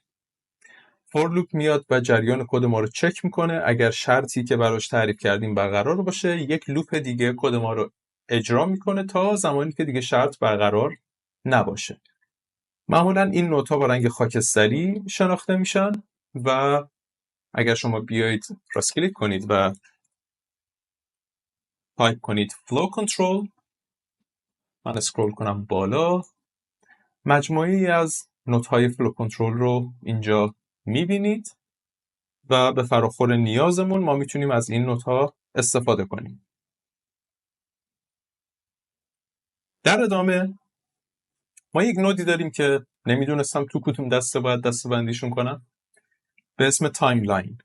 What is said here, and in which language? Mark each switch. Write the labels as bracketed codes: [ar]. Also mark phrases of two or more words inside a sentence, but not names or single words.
[en] for loop [fa] میاد و جریان کد ما رو چک میکنه، اگر شرطی که براش تعریف کردیم برقرار باشه یک لوپ دیگه کد ما رو اجرا میکنه تا زمانی که دیگه شرط برقرار نباشه. معمولا این نودها با رنگ خاکستری شناخته میشن و اگر شما بیایید راست کلیک کنید و تایپ کنید [en] flow control، [fa] من اسکرول کنم بالا، مجموعه‌ای از نودهای [en] flow control [fa] رو اینجا میبینید و به فراخور نیازمون ما میتونیم از این نودها استفاده کنیم. در ادامه ما یک نودی داریم که نمیدونستم تو کدوم دسته باید دسته بندیشون کنم، به اسم تایملاین.